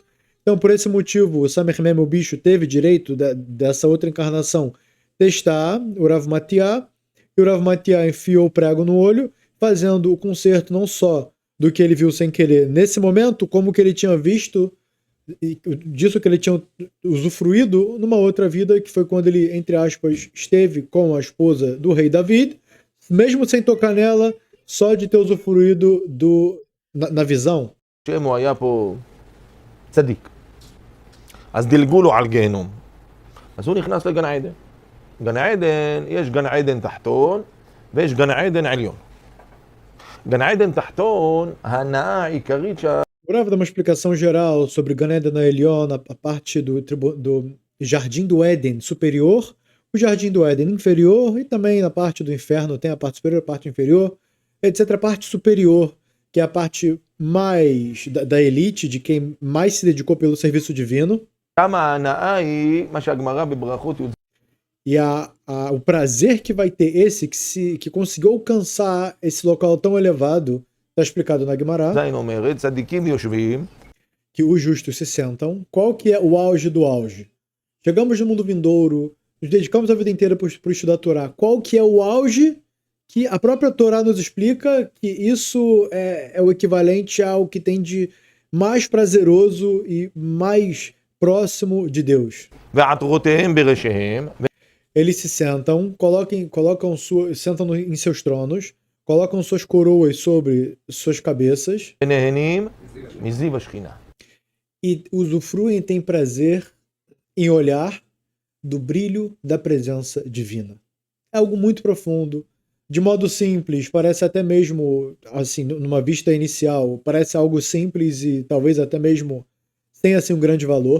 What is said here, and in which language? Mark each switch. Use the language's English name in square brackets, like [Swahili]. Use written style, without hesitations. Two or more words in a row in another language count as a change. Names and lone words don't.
[Portuguese] Então, por esse motivo, o Samer Mem, o bicho, teve direito dessa outra encarnação testar o Rav Matia, e o Rav Matia enfiou o prego no olho, fazendo o conserto não só do que ele viu sem querer nesse momento, como que ele tinha visto, disso que ele tinha usufruído numa outra vida, que foi quando ele, entre aspas, esteve com a esposa do rei David, mesmo sem tocar nela, só de ter usufruído na visão. [Hebrew] שם הוא היה פה צדיק. אז דילגו לו על גיהנום. אז הוא נכנס לגן עדן. גן עדן, יש גן עדן תחתון ויש גן עדן עליון. גן עדן תחתון, ההנאה העיקרית [Portuguese] O Rav dá uma explicação geral sobre [Hebrew] גן עדן עליון, [Portuguese] a parte do Jardim do Éden superior, o Jardim do Éden inferior, e também na parte do inferno tem a parte superior, a parte inferior, etc. A parte superior, que é a parte mais da elite, de quem mais se dedicou pelo serviço divino. [Hebrew] שם ההנאה היא מה שהגמרא בברכות י"ז. [Portuguese] E o prazer que vai ter esse, que conseguiu alcançar esse local tão elevado, está explicado na Guimará, [Hebrew] אומרת, צדיקים יושבים, [Portuguese] que os justos se sentam. Qual que é o auge do auge? Chegamos no mundo vindouro, nos dedicamos a vida inteira para estudar a Torá. Qual que é o auge que a própria Torá nos explica que isso é o equivalente ao que tem de mais prazeroso e mais próximo de Deus? [Hebrew] ועטרותיהם בראשיהם, [Portuguese] Eles se sentam, sentam em seus tronos, colocam suas coroas sobre suas cabeças [Hebrew] ונהנים מזיו השכינה. [Portuguese] e usufruem e têm prazer em olhar do brilho da presença divina. É algo muito profundo. De modo simples, parece até mesmo, assim, numa vista inicial, parece algo simples e talvez até mesmo tenha assim, um grande valor.